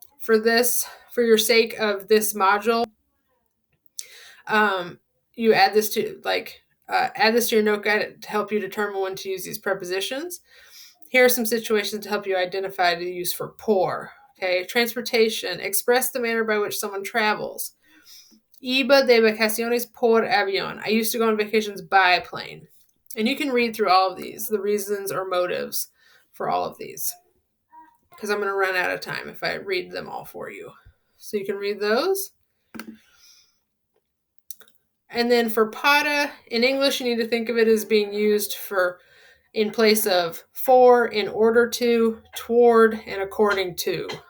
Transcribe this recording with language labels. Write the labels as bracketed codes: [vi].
[en] For this, for your sake of this module, you add this to your note guide to help you determine when to use these prepositions. Here are some situations to help you identify the use for por. Okay, transportation, express the manner by which someone travels. [es] Iba de vacaciones por avión. [en] I used to go on vacations by plane. And you can read through all of these, the reasons or motives for all of these, because I'm going to run out of time if I read them all for you. So you can read those. And then for para, in English, you need to think of it as being used for in place of for, in order to, toward, and according to.